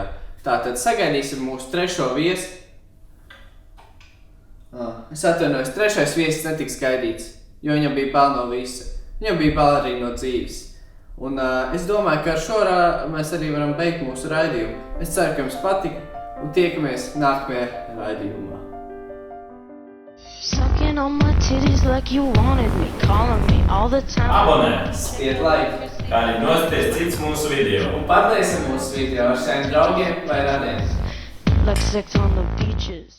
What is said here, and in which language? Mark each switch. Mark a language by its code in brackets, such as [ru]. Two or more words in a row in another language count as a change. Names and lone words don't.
[lv] Tātad sagaidīsim mūsu 3. viesi. Es atvainojos, 3. viesis netiks gaidīts, jo viņam bija bail no visa. Viņam bija bail arī no dzīves. Un es domāju, ka ar šo mēs arī varam beigt mūsu raidījumu. Es ceru, ka jums patika un tiekamies nākamajā raidījumā. [en] Sucking on my titties like you wanted me, calling me all the time. [lv] Abonēts! Iet laiki! kā arī noskaties cits mūsu video. Un padalīsim mūsu video ar saviem draugiem vai radiem. [en] Like sex on the beaches.